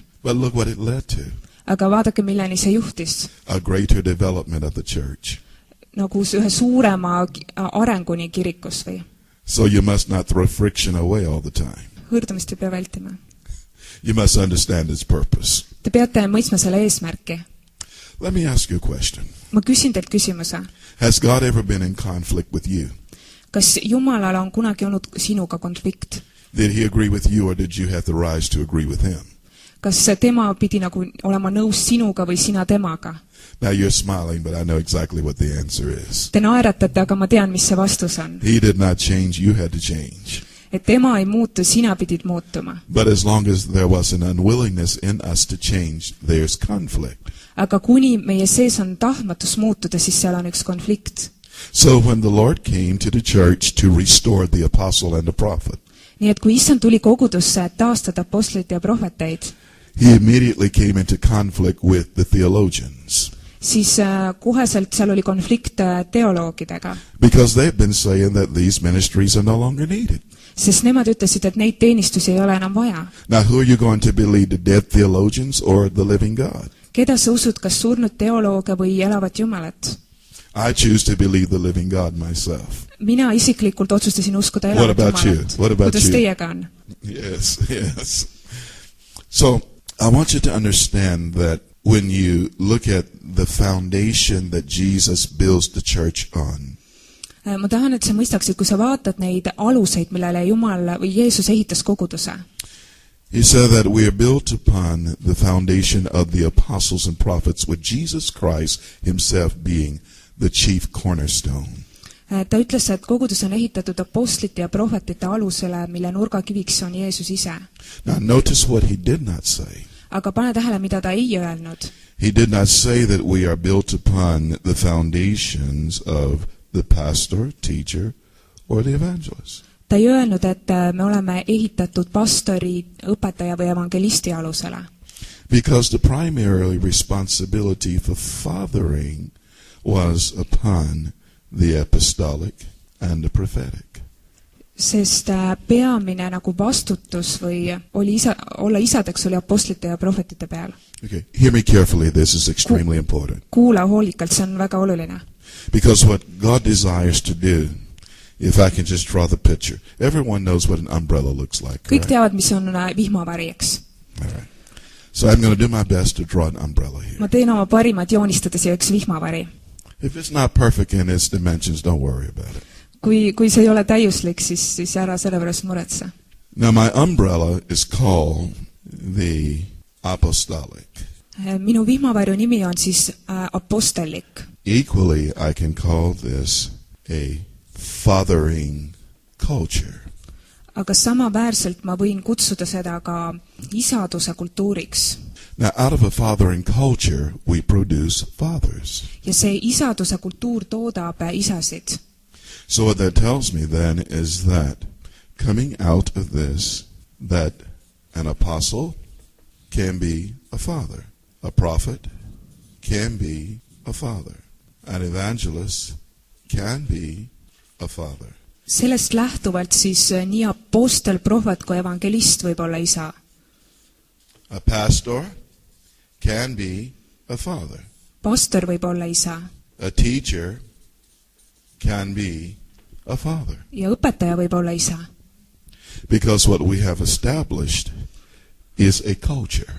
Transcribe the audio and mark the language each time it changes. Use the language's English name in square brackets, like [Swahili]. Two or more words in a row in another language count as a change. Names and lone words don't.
[English] But look what it led to. [Estonian] Aga vaadake, milleni see juhtis. [English] A greater development of the church. [Estonian] Nagu ühe suurema arenguni kirikus või. [English] So you must not throw friction away all the time. [Estonian] Hõõrdumist ei pea vältima. [English] You must understand its purpose. [Estonian] Te peate mõistma selle eesmärki. [English] Let me ask you a question. [Estonian] Ma küsin teilt küsimuse. [English] Has God ever been in conflict with you? [Estonian] Kas Jumalal on kunagi olnud sinuga konflikt? [English] Did he agree with you or did you have to rise to agree with him? [Estonian] Kas tema pidi nagu olema nõus sinuga või sina temaga? [English] Now you're smiling, but I know exactly what the answer is. [Estonian] Te naeratate, aga ma tean, mis see vastus on. [English] He did not change, you had to change. [Estonian] Et tema ei muutu, sina pidid muutuma. [English] But as long as there was an unwillingness in us to change, there's conflict. [Estonian] Aga kuni meie sees on tahtmatus muutuda, siis seal on üks konflikt. [English] So when the Lord came to the church to restore the apostle and the prophet, [Estonian] nii et kui issand tuli kogudusse, et taastada apostleid ja prohveteid, [English] he immediately came into conflict with the theologians. [Estonian] Siis koheselt seal oli konflikt teoloogidega. [English] Because they've been saying that these ministries are no longer needed. [Estonian] Sest nemad ütlesid, et neid teenistusi ei ole enam vaja. [English] Now who are you going to believe, the dead theologians or the living God? [Estonian] Keda sa usud, kas surnud teolooge või elavat Jumalat? [English] I choose to believe the living God myself. [Estonian] Mina isiklikult otsustasin uskuda [English] What [Estonian] elavat [English] about you? [Estonian] Jumalat. [English] What about [Estonian] Kuidas [English] you? [Estonian] teiega on? [English] Yes, yes. So I want you to understand that when you look at the foundation that Jesus builds the church on, [Estonian] Ma tahan, et sa mõistaksid, kui sa vaatad neid aluseid, millele Jumal või Jeesus ehitas koguduse. [English] he said that we are built upon the foundation of the apostles and prophets, with Jesus Christ himself being the chief cornerstone. [Estonian] Ta ütles, et kogudus on ehitatud apostlite ja prohvetite alusele, mille nurgakiviks on Jeesus ise. [English] Now notice what he did not say. [Estonian] Aga pane tähele, mida ta ei öelnud. [English] He did not say that we are built upon the foundations of the pastor, teacher, or the evangelist. [Estonian] Ta ei öelnud, et me oleme ehitatud pastori, õpetaja või evangelisti alusele. [English] Because the primary responsibility for fathering was upon the apostolic and the prophetic. [Estonian] Sest peamine nagu vastutus või oli olla isadeks oli apostlite ja prohvetite peal. [English] Okay, hear me carefully, this is extremely important. [Estonian] Kuula hoolikalt, see on väga oluline. [English] Because what God desires to do, if I can just draw the picture, everyone knows what an umbrella looks like. [Estonian] Kõik [English] Right? [Estonian] teavad, mis on vihmavari, eks. [English] All right. So I'm going to do my best to draw an umbrella here. [Estonian] Ma teen oma parimat joonistada siia üks vihmavari. [English] If it's not perfect in its dimensions, don't worry about it. [Estonian] Kui see ei ole täiuslik, siis ära selle pärast muretse. [English] Now my umbrella is called the apostolic. [Estonian] Minu vihmavarju nimi on siis apostellik. [English] Equally, I can call this a fathering culture. [Estonian] Aga samaväärselt ma võin kutsuda seda ka isaduse kultuuriks. [English] Now, out of a fathering culture, we produce fathers. [Estonian] Ja see isaduse kultuur toodab isasid. [English] So what that tells me then is that coming out of this, that an apostle can be a father, a prophet can be a father, an evangelist can be a father. [Estonian] Sellest lähtuvalt siis nii apostel, prohvet kui evangelist võib olla isa. [English] A pastor can be a father. [Estonian] Pastor võib olla isa. [English] A teacher can be a father. [Estonian] ja õpetaja võib olla isa. [English] Because what we have established is a culture.